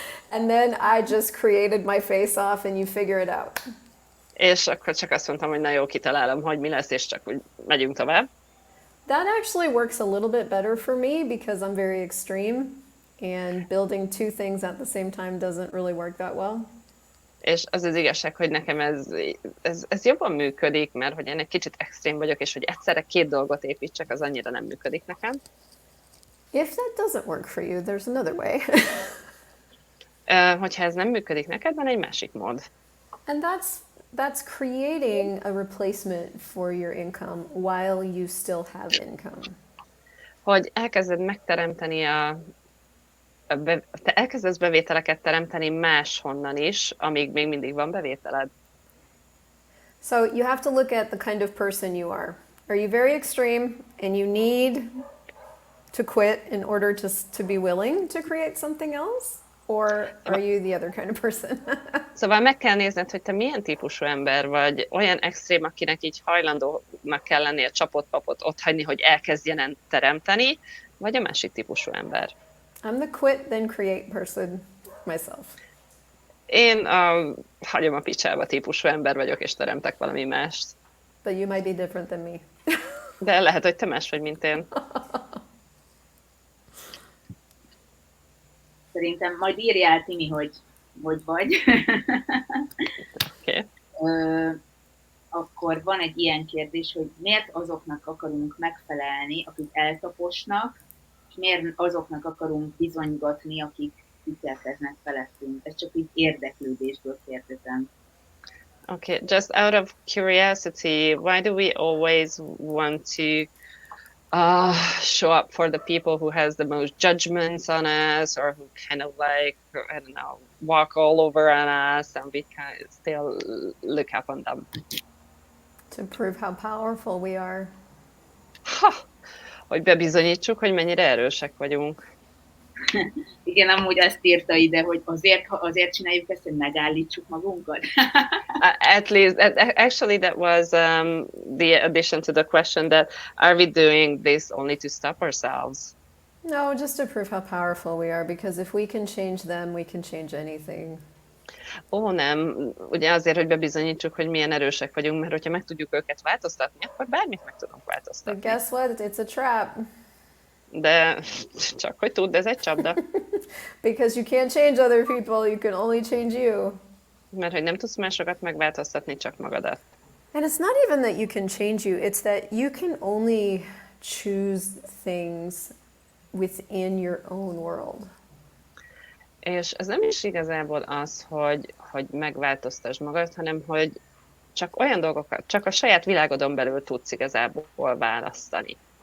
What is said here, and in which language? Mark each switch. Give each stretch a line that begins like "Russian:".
English: And then I just created my face off and you figure it out.
Hungarian: És akkor csak azt mondtam, hogy na jó, kitalálom, hogy mi lesz, és csak úgy megyünk tovább.
English: That actually works a little bit better for me because I'm very extreme and building two things at the same time doesn't really work that well.
Hungarian: És az az igazság, hogy nekem ez jobban működik, mert hogy én egy kicsit extrém vagyok, és hogy egyszerre két dolgot építsek, az annyira nem működik nekem.
English: If that doesn't work for you, there's another way.
Hungarian: Hogyha ez nem működik neked, van egy másik mód.
English: And that's creating a replacement for your income while you still have income.
Hungarian: Hogy elkezded megteremteni te elkezdesz bevételeket teremteni máshonnan is, amíg még mindig van bevételed.
English: So you have to look at the kind of person you are. Are you very extreme and you need to quit in order to be willing to create something else? Or are you the other kind of person?
Hungarian: Szóval meg kell nézned, hogy te milyen típusú ember vagy, olyan extrém, akinek így hajlandónak kell lennie csapott papot otthagyni, hogy elkezdjen teremteni, vagy a másik típusú ember.
English: I'm the quit then create person myself.
Hungarian: Én a hagyom a picsába típusú ember vagyok, és teremtek valami mást.
English: But you might be different than me.
Hungarian: De lehet, hogy te más vagy, mint én. Szerintem majd írjál, Timi, hogy vagy.
English: Okay.
Hungarian: Akkor van egy ilyen kérdés, hogy miért azoknak akarunk megfelelni, akik eltaposnak, és miért azoknak akarunk bizonygatni, akik ítélkeznek felettünk. Ez csak így érdeklődésből kérdezem.
English: Okay, just out of curiosity, why do we always want to show up for the people who has the most judgments on us, or who kind of like, I don't know, walk all over on us, and we can still look up on them. To prove how powerful we are.
Hungarian: Hogy bebizonyítsuk, hogy mennyire erősek vagyunk. Igen, amúgy azt írta ide, hogy azért csináljuk ezt, hogy megállítsuk magunkat.
English: At least, actually, that was the addition to the question, that are we doing this only to stop ourselves? No, just to prove how powerful we are, because if we can change them, we can change anything.
Hungarian: Ó, nem. Ugye azért, hogy bebizonyítsuk, hogy milyen erősek vagyunk, mert hogyha meg tudjuk őket változtatni, akkor bármit meg tudunk
English: But
Hungarian: változtatni.
English: guess what? It's a trap.
Hungarian: De csak hogy tudd, ez egy csapda.
English: Because you can't change other people, you can only change you.
Hungarian: Mert hogy nem tudsz másokat megváltoztatni, csak magadat.
English: And it's not even that you can change you, it's that you can only choose things within your own world.
Hungarian: És ez nem is igazából az, hogy megváltoztasd magad, hanem hogy csak olyan dolgokat, csak a saját világodon belül tudsz igazából választani.